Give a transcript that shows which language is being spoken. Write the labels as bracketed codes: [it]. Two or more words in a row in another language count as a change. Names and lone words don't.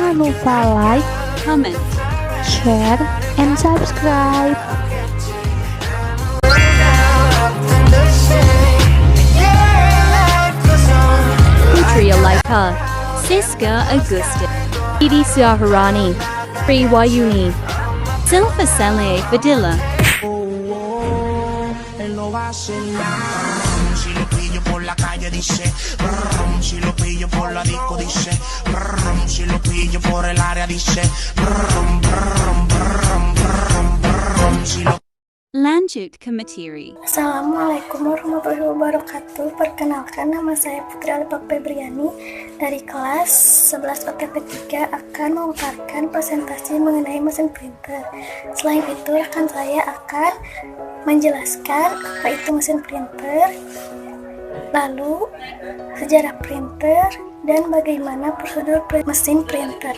[id] Jangan lupa like, comment, [en] share, and subscribe. Putri Alaika, Siska Augusta, Didi Saharani, Pri Wayuni, Silva Saleh Fadila. [es] Si lo pillo por la calle dice, si lo pillo por la disco dice, si lo pillo por el área dice, si lo... [id] Lanjut ke materi. [ar] السلام عليكم ورحمة الله وبركاته. [id] Perkenalkan, nama saya Putri Alibak Febriani dari kelas 11 OTP 3 akan memaparkan presentasi mengenai mesin printer. Selain itu, rekan saya akan menjelaskan apa itu mesin printer, lalu sejarah printer, dan bagaimana prosedur mesin printer.